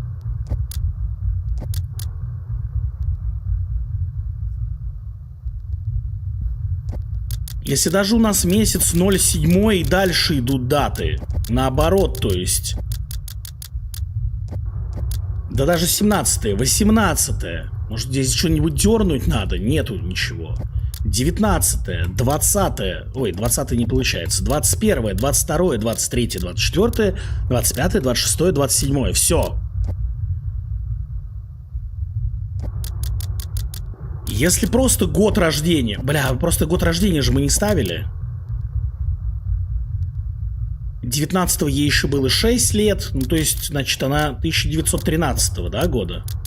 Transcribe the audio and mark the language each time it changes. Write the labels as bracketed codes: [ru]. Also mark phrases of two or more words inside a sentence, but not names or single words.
[ru] Если даже у нас месяц 07 и дальше идут даты. Наоборот, то есть. Да даже 17-е, 18-е. Может, здесь что-нибудь дернуть надо? Нету ничего. 19-е, 20-е. Ой, 20-е не получается. 21-е, 22-е, 23-е, 24-е, 25-е, 26-е, 27-е. Все. Если просто год рождения... Бля, просто год рождения же мы не ставили. 19-го ей еще было 6 лет. Ну, то есть, значит, она 1913-го, да, года?